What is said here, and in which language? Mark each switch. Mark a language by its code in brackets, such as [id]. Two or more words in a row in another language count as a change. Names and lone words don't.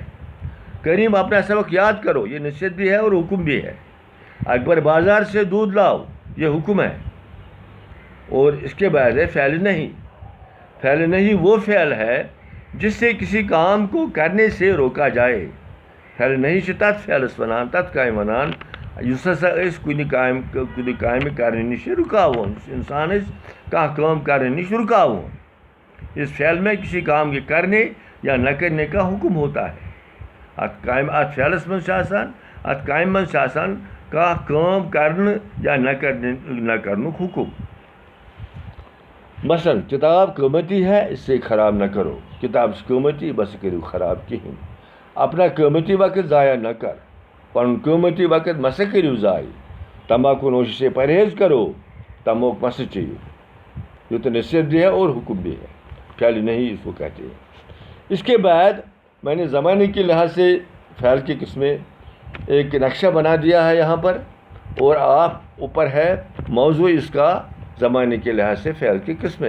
[ur] کریم اپنا سبق یاد کرو, یہ نصیحت بھی ہے اور حکم بھی ہے. اکبر بازار سے دودھ لاؤ, یہ حکم ہے. اور اس کے بعد ہے فعل نہیں. فعل نہیں وہ فعل ہے جس سے کسی کام کو کرنے سے روکا جائے. [ks] فعل نہیں سے تت فعلس ونان, تت کامہِ ونان یُس ہسا أسۍ کُنہِ کامہِ کرنہٕ نِش رُکاوون. انسان أسۍ کانٛہہ کٲم کرنے نِش رُکاوون. [ur] اس فعل میں کسی کام کے کرنے یا نہ کرنے کا حکم ہوتا ہے. [ks] اتھ فعلس منٛز چھِ آسان, اتھ کامہِ منٛز چھِ آسان کانٛہہ کٲم کرنہٕ یا نہ کرنُک حکم. [ur] مثلا کتاب قۭمتی ہے اسے خراب نہ کرو. [ks] کتاب چھِ قۭمتی بس کٔرِو خراب کِہیٖنۍ. [ur] اپنا قۭمتی وقت ضائع نہ کر. [ks] پن قۭمتی وقت مَہ سا کٔرِو ضائع. [ur] تمباکو نوشی سے پرہیز کرو, [ks] تموک مَہ سا چیٚیِو. [ur] یہ تو نصیحت بھی ہے اور حکم بھی ہے، فعل نہیں اس کو کہتے ہیں۔ اس کے بعد میں نے زمانے کے لحاظ سے فعل کی قسمیں ایک نقشہ بنا دیا ہے یہاں پر، اور آپ اوپر ہے موضوع اس کا زمانے کے لحاظ سے فعل کی قسمیں۔